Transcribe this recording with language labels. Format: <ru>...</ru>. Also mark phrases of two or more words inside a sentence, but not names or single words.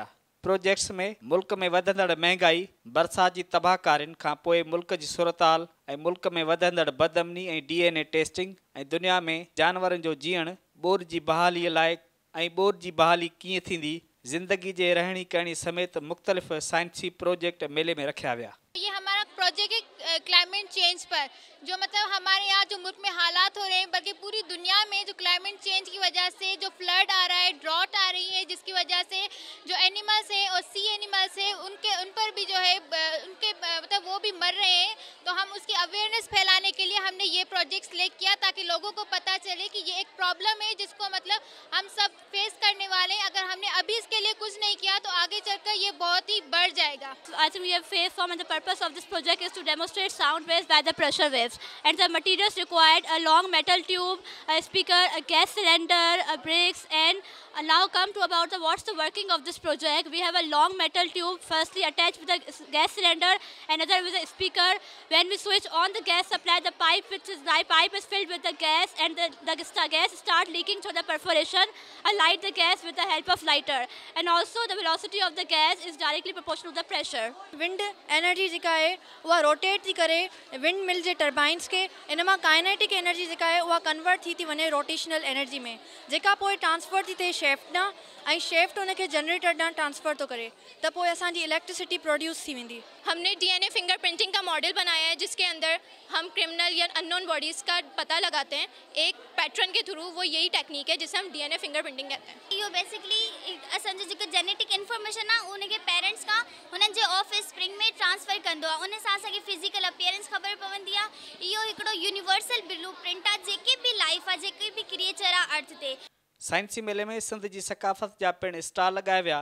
<sd>प्रोजेक्ट्स में मुल्क में वधंदड़ महांगाई, बरसात जी तबाहकारियुनि खां पोइ मुल्क जी सूरताल ऐं मुल्क में वधंदड़ बदअमनी ऐं</sd> <en>DNA testing</en> <sd>ऐं दुनिया में जानवरनि जो जीअण, ॿोर जी बहालीअ लाइ ऐं ॿोर जी बहाली कीअं थींदी, ज़िंदगी जे रहणी कहणी समेत मुख़्तलिफ़ साइंसी प्रोजेक्ट मेले में रखिया विया।</sd> <ur>یہ ہمارا پروجیکٹ ہے</ur> <en>climate change</en> <ur>پر، جو مطلب ہمارے یہاں جو ملک میں حالات ہو رہے ہیں، بلکہ پوری دنیا میں جو</ur> <en>climate change</en> <ur>کی وجہ سے جو فلڈ آ رہا ہے، ڈراٹ آ رہی ہے، جس کی وجہ سے جو اینیملز ہیں اور</ur> <en>sea animals</en> <ur>ہیں ان پر بھی جو ہے ان کے مطلب وہ بھی مر رہے ہیں. تو ہم اس کی اویئرنیس پھیلانے کے لیے ہم نے یہ</ur> <en>project select</en> <ur>کیا تاکہ لوگوں کو پتا چلے کہ یہ ایک پرابلم ہے جس کو مطلب ہم سب فیس کرنے والے ہیں. اگر ہم نے ابھی اس کے لیے کچھ نہیں کیا تو آگے چل کر یہ بہت ہی بڑھ جائے گا.</ur> <en>I think we have phase form and the purpose of this project is to demonstrate sound waves by the pressure waves, and the materials required a long metal tube, a speaker, a gas cylinder, a brakes, and now come to about what's the working of this project. We have a long metal tube firstly attached with a gas cylinder, another with a speaker. When we switch on the gas supply, the pipe is filled with the gas, and the gas start leaking through the perforation. I light the gas with the help of lighter, and also the velocity of the gas is directly proportional to the pressure. wind energy</en> <sd>जेका आहे उहा रोटेट थी करे</sd> <en>wind mill</en> <sd>जे टर्बाइंस खे, इन मां</sd> <en>kinetic energy</en> <sd>जेका आहे उहा कन्वर्ट थी वञे</sd> <en>rotational energy</en> <sd>में, जेका पोइ ट्रांसफर थी थिए शेफ्ट ॾांहुं, ऐं शेफ्ट उनखे जनरेटर ॾांहुं ट्रांसफर थो करे, त पोइ असांजी</sd> <en>electricity produce</en> <sd>थी वेंदी।</sd> <ur>ہم نے</ur> <en>DNA fingerprinting</en> <ur>کا ماڈل بنایا ہے جس کے اندر ہم کرمنل یا</ur> <en>unknown bodies</en> <ur>کا پتا لگاتے ہیں ایک پیٹرن کے تھرو. وہ یہی ٹیکنیک ہے جسے ہم</ur> <en>DNA fingerprinting</en> <ur>کہتے ہیں.</ur> <sd>यो बेसिकली असांजो जेको</sd> <en>genetic information</en> <sd>आहे उनखे पेरेंट्स खां हुननि जे</sd> <en>office spring</en> <sd>में ट्रांसफर कंदो आहे, उन सां असांखे</sd> <en>physical appearance</en> <sd>ख़बर पवंदी आहे। इहो हिकिड़ो</sd> <en>universal blueprint</en> <sd>आहे जेके बि लाइफ आहे, जेके बि क्रिएचर आहे अर्थ ते। साइंसी मेले में सिंध जी सकाफ़त जा पिण स्टॉल लॻाया विया।</sd>